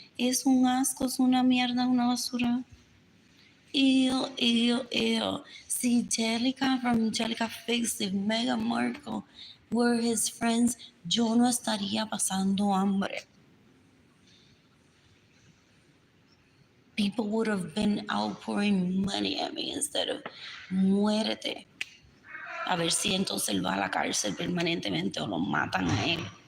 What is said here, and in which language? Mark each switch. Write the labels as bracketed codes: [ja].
[es] Es un asco, es una mierda, una basura. Ew, ew, ew. [en] See, Jellica from Jellica Fix, if Meghan Markle were his friends, [es] yo no estaría pasando hambre. [en] People would have been outpouring money at me instead of [es] muérete. A ver si entonces él va a la cárcel permanentemente o lo matan a él.